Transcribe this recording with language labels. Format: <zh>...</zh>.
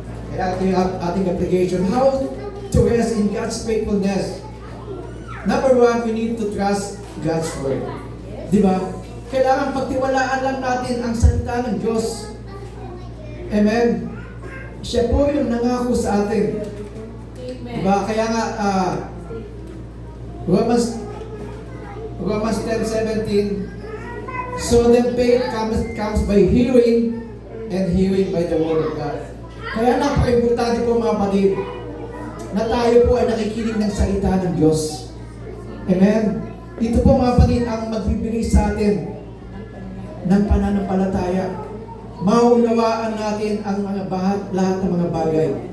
<tl>Kaya ito yung ating application.</tl> <en>How to rest in God's faithfulness. Number one, we need to trust God's word.</en> <tl>Di ba? Kailangan pagtiwalaan lang natin ang salita ng Diyos. Amen. Siya po yung nangako sa atin. Diba? Kaya nga,</tl> <en>Romans 10:17, so then faith comes by hearing, and hearing by the word of God.</en> <tl>Kaya napaka-importante po mga kapatid, na tayo po ay nakikinig ng salita ng Diyos. Amen? Ito po mga kapatid ang magbibigay sa atin ng pananampalataya. Maunawaan natin ang lahat ng mga bagay.</tl>